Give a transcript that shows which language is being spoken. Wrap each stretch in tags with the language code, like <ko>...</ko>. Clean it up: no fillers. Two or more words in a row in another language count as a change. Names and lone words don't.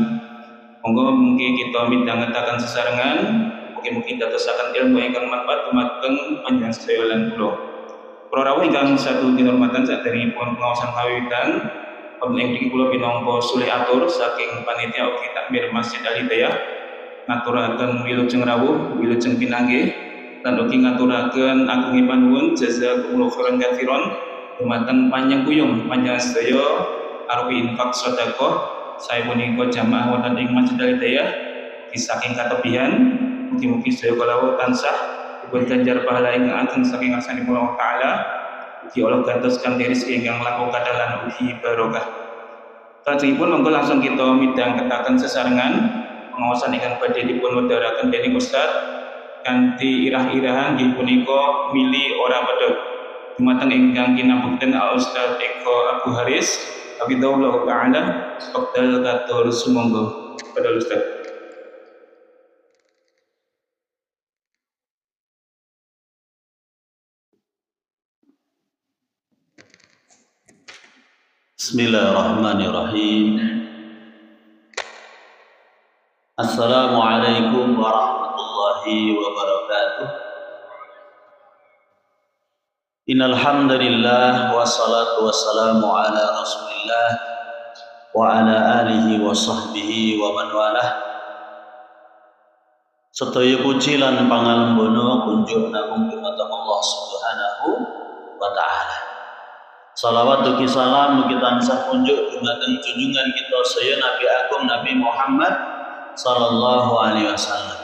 <jv>Monggo mugi kita midhangetaken sesarengan, mugi-mugi dadosaken ilmu ingkang manfaat dumateng panjenengan sedaya lan kula. Para rawuh ingkang satu kinurmatan saderengipun pengaosan kawiwitan wonten ing mriki kula pinangka sulih atur saking panitia ugi takmir Masjid Al Hidayah ngaturaken wilujeng rawuh, wilujeng pinanggih lan ugi ngaturaken agungipun nuwun</jv> <ar>جزاكم الله خيرا كثيرا</ar> <jv>dumateng panjenengan panjenengan sedaya arupi infak sedekah saya punika jamaah wonten ing Masjid Al Hidayah saking katebihan mugi-mugi sedaya kala tansah dipun ganjar pahala ingkang ageng saking ngarsanipun Allah taala. Ugi Allah gantos kanthi rezeki ingkang langkung kathah lan ugi barokah. Salajengipun monggo langsung kita midhangetaken sesarengan pengaosan ingkang badhe dipun wedharaken dening Ustaz kanthi irah-irahan inggih punika mili ora pedhot dumateng ingkang kinabekten Al Ustaz Eko Abu Haris Abidullah taala wekdal katur sumangga kepada Ustaz.</jv> <ar>Bismillahirrahmanirrahim. السلام عليكم ورحمة الله وبركاته. إن الحمد لله والصلاة والسلام على رسول الله وعلى آله وصحبه ومن والاه.</ar> <jv>Sedaya puji lan pangalembono kunjuk namung dumateng Allah</jv> <ar>سبحانه وتعالى.</ar> <jv>Salawat ugi salam mugi tansah kunjuk dumateng junjungan kita saya Nabi Agung Nabi Muhammad</jv> <ar>صلى الله عليه وسلم.</ar>